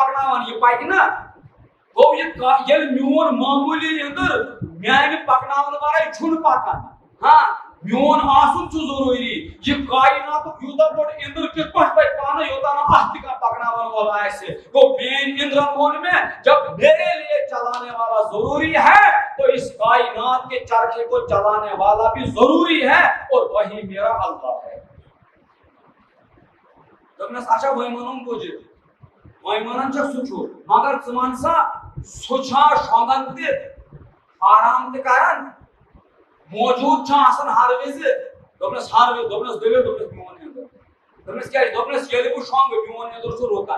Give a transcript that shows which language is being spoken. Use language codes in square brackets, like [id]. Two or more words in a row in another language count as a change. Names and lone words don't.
[ks] پکناوان یہِ پکہِ نا گوٚو ییٚلہِ میون معموٗلی اِنٛدٕر میانہِ پکناونہٕ ورٲے چھُنہٕ پکان ہاں میون آسُن چھُ ضروٗری یہِ کائناتُک یوٗتاہ بوٚڑ اِنٛدٕر کِتھ پٲٹھۍ پکہِ پانہٕ یوٚتانۍ نہٕ اکھ تہِ کانٛہہ پکناون وول آسہِ گوٚو میٲنۍ اِنٛدرن ووٚن مےٚ [ur] جب میرے لیے چلانے والا ضروری ہے تو اس کائنات کے چرخے کو چلانے والا بھی ضروری ہے اور وہی میرا اللہ ہے [ks] دوٚپنس اچھا وۄنۍ وَنُن بُجہِ وۄنۍ وَنان چھکھ سُہ چھُ مگر ژٕ وَن سا سُہ چھا شۄنٛگان تہِ آرام تہِ کران موجوٗد چھا آسان ہر وِزِ دوٚپنس ہر وِزِ دوٚپنس دٔلیٖل دوٚپنس میون اِنٛدٕر دوٚپنس کیٛازِ دوٚپنس ییٚلہِ بہٕ شۄنٛگہٕ میون اِنٛدٕر چھُ رُکان